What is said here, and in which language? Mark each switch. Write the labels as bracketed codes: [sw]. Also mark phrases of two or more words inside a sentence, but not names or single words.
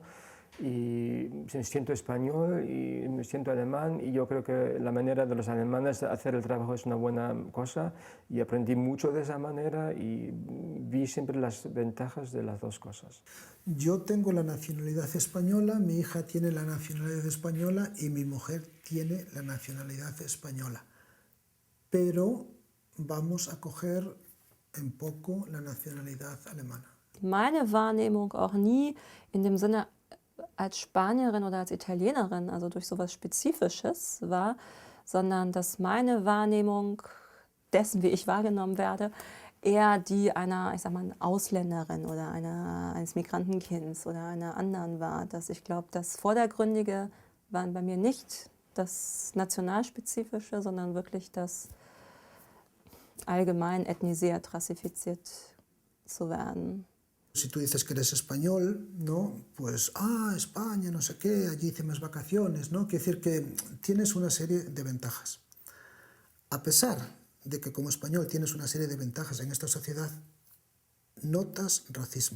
[es] Y me siento español y me siento alemán, y yo creo que la manera de los alemanes de hacer el trabajo es una buena cosa, y aprendí mucho de esa manera y vi siempre las ventajas de las dos cosas. Yo tengo la nacionalidad española, mi hija tiene la nacionalidad española y mi mujer tiene la nacionalidad española, pero vamos a coger en poco la nacionalidad alemana. [de] Meine Wahrnehmung auch nie in dem Sinne als Spanierin oder als Italienerin, also durch sowas Spezifisches war, sondern dass meine Wahrnehmung dessen, wie ich wahrgenommen werde, eher die einer, ich sag mal, Ausländerin oder eines Migrantenkinds oder einer anderen war. Dass ich glaube, das Vordergründige waren bei mir nicht das Nationalspezifische, sondern wirklich das allgemein ethnisiert, rassifiziert zu werden. [es] Si tú dices que eres español, ¿no? Pues, España, no sé qué, allí hice más vacaciones, ¿no? Quiere decir que tienes una serie de ventajas. A pesar de que como español tienes una serie de ventajas en esta sociedad, notas racismo.